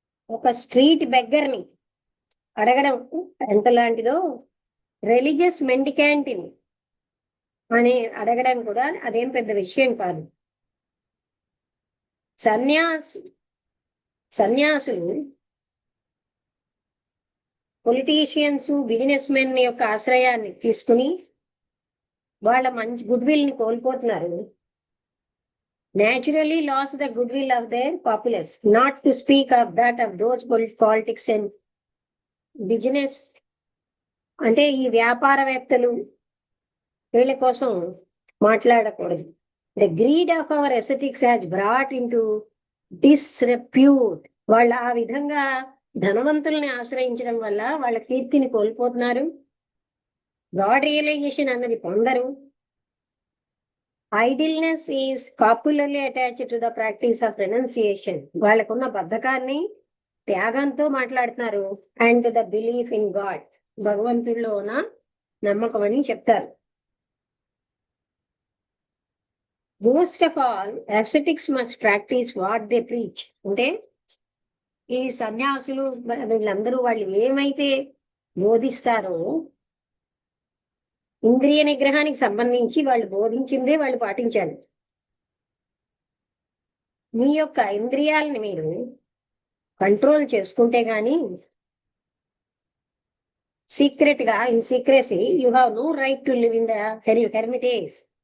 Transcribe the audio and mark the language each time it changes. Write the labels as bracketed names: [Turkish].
[Telugu] ఒక స్ట్రీట్ బెగ్గర్ని అడగడం ఎంత లాంటిదో, రిలీజియస్ మెండికాంట్ని అని అడగడం కూడా అదేం పెద్ద విషయం కాదు. సన్యాసులు పొలిటీషియన్స్, బిజినెస్ మెన్ యొక్క ఆశ్రయాన్ని తీసుకుని వాళ్ళ మంచి గుడ్ విల్ ని కోల్పోతున్నారు. [English] naturally lost the goodwill of their populace, not to speak of that of those politics and business. [Telugu] అంటే ఈ వ్యాపారవేత్తలు వీళ్ళ కోసం మాట్లాడకూడదు. [English] The greed of our ascetics has brought into disrepute. [Telugu] వాళ్ళ ఆ విధంగా ధనవంతుల్ని ఆశ్రయించడం వల్ల వాళ్ళ కీర్తిని కోల్పోతున్నారు. గాడ్ రియలైజేషన్ అన్నది పొందరు. [English] Idleness is popularly attached to the practice of renunciation. [Telugu] వాళ్ళకున్న బద్ధకాన్ని త్యాగంతో మాట్లాడుతున్నారు. [English] and the belief in God, [Telugu] భగవంతుడిలో ఉన్న నమ్మకం అని చెప్తారు. [English] Most of all ascetics must practice what they preach. అంటే [Telugu] ఈ సన్యాసులు వీళ్ళందరూ వాళ్ళు ఏమైతే బోధిస్తారో ఇంద్రియ నిగ్రహానికి సంబంధించి వాళ్ళు బోధించిందే వాళ్ళు పాటించాలి. మీ యొక్క ఇంద్రియాలని మీరు కంట్రోల్ చేసుకుంటే గాని సీక్రెట్ గా [English] In secrecy you have no right to live in the hermitage.